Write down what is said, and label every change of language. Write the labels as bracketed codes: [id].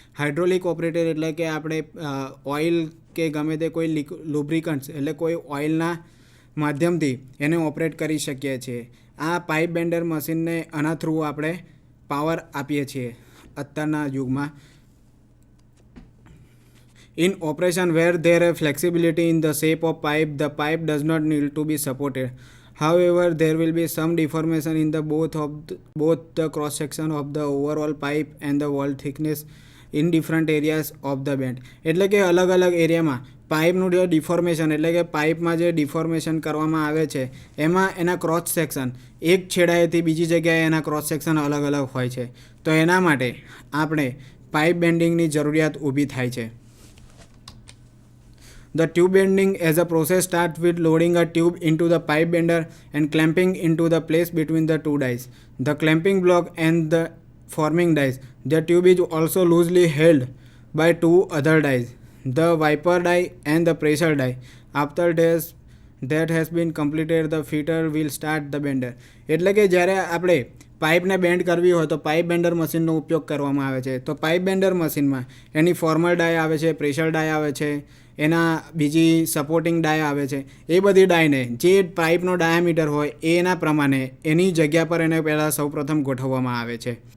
[gu] Hydraulic operated એટલે કે આપણે ઓઇલ કે ગમે તે કોઈ લુબ્રિકન્ટ્સ એટલે કોઈ ઓઇલના માધ્યમથી એને ઓપરેટ કરી શકીએ છીએ. આ પાઇપ બેન્ડર મશીનને આના થ્રુ આપણે પાવર આપીએ છીએ અત્યારના યુગમાં. [en] In operation where there is flexibility in the shape of pipe, the pipe does not need to be supported. However, there will be some deformation in the both the cross section of the overall pipe and the wall thickness in different areas of the bend. [gu] એટલે કે અલગ અલગ એરિયામાં પાઇપનું જે deformation, એટલે કે પાઇપમાં જે deformation કરવામાં આવે છે એમાં એના ક્રોસ સેક્શન એક છેડાએથી બીજી જગ્યાએ એના ક્રોસ સેક્શન અલગ અલગ હોય છે. તો એના માટે આપણે પાઇપ બેન્ડિંગની જરૂરિયાત ઊભી થાય છે. [en] The tube bending as a process starts with loading a tube into the pipe bender and clamping into the place between the two dies. The clamping block and the forming dies. The tube is also loosely held by two other dies, the wiper die and the pressure die. After that has been completed, the fitter will start the bender. [gu] એટલે કે જ્યારે આપણે પાઇપને band કરવી હોય તો pipe બેન્ડર મશીનનો ઉપયોગ કરવામાં આવે છે. તો પાઇપ બેન્ડર મશીનમાં એની ફોર્મલ ડાય આવે છે, પ્રેશર ડાય આવે છે, એના બીજી સપોર્ટિંગ ડાય આવે છે. એ બધી ડાયને જે પાઇપનો ડાયામીટર હોય એના પ્રમાણે એની જગ્યા પર એને પહેલાં સૌપ્રથમ ગોઠવવામાં આવે છે.